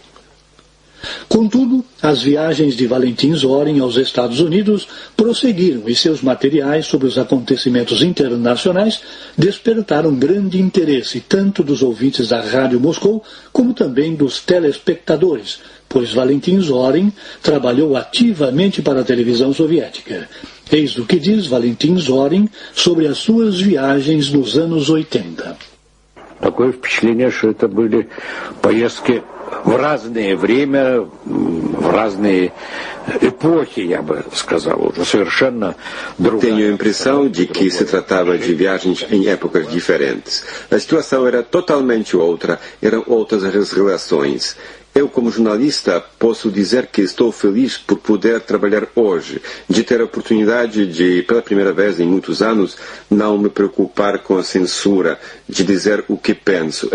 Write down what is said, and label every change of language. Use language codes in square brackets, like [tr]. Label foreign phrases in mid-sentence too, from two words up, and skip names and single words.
[pt] Contudo, as viagens de Valentin Zorin aos Estados Unidos prosseguiram e seus materiais sobre os acontecimentos internacionais despertaram grande interesse tanto dos ouvintes da Rádio Moscou como também dos telespectadores, pois Valentin Zorin trabalhou ativamente para a televisão soviética. Eis o que diz Valentin Zorin sobre as suas viagens nos anos 80. [ru] Такое впечатление, что это были поездки в разное время, в разные эпохи, я бы сказал, уже совершенно другая. [pt] Tenho a impressão de que se tratava de viagens em épocas diferentes. A situação era totalmente outra, eram outras as relações. Eu, como jornalista, posso dizer que estou feliz por poder trabalhar hoje, de ter a oportunidade de, pela primeira vez em muitos anos, não me preocupar com a censura, de dizer o que penso.